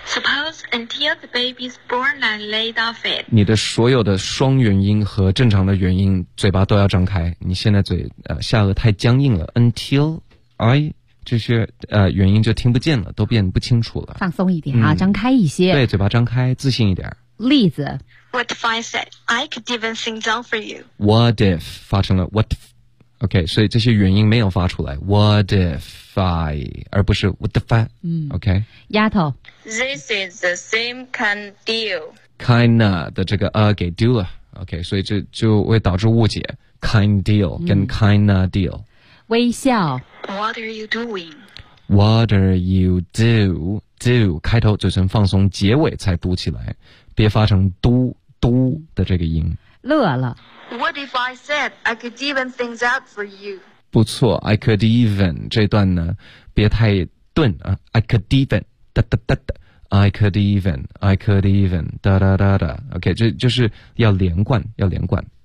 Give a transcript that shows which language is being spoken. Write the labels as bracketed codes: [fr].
[en] Suppose until the baby's born, I laid off it. [zh] 你的所有的双元音和正常的元音，嘴巴都要张开。你现在嘴下颚太僵硬了。 [en] Until I [zh] 这些元音就听不见了，都变不清楚了。放松一点啊，张开一些。对，嘴巴张开，自信一点。例子。 [en] What if I said I could even sing down for you? What if [zh] 发成了 [en] what if, [zh] OK, 所以这些原因没有发出来。 [en] What if I, [zh] 而不是 [en] what if I, [zh] OK? 丫头。 [en] This is the same kind of deal. [zh] Kinda 的这个给丢了。OK, 所以这就会导致误解。 [en] Kind deal [zh] 跟 [en] kinda deal。 [zh] 微笑。 [en] What are you doing? What are you do? [zh] 开头嘴唇放松，结尾才嘟起来，别发成嘟嘟的这个音。乐了。 [en] What if I said I could even things out for you? [zh] 不错 ， [en] I could even [zh] 这段呢，别太顿啊 ， [en] I could even [zh] 哒哒哒哒 ， [en] I could even [zh] 哒哒哒哒 ，OK， 这就是要连贯，要连贯。